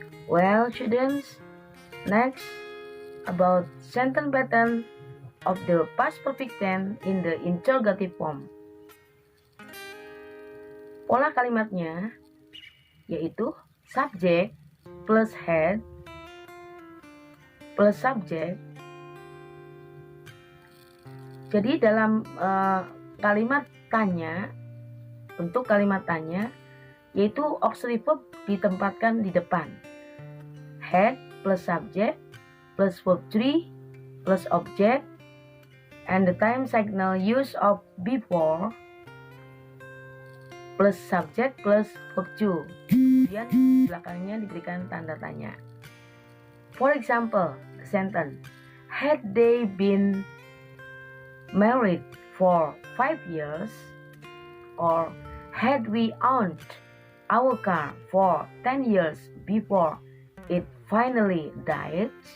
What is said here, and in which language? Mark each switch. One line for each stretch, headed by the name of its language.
English: Well students, next about sentence pattern of the past perfect tense in the interrogative form.
Indonesian: Pola kalimatnya yaitu subject plus had plus subject. Jadi dalam kalimat tanya, bentuk kalimat tanya yaitu auxiliary verb ditempatkan di depan.
English: Had plus subject plus verb 3 plus object, and the time signal use of before plus subject plus verb 2.
Indonesian: Kemudian belakangnya diberikan tanda tanya.
English: For example, the sentence, had they been married for 5 years, or had we owned our car for 10 years before it finally died.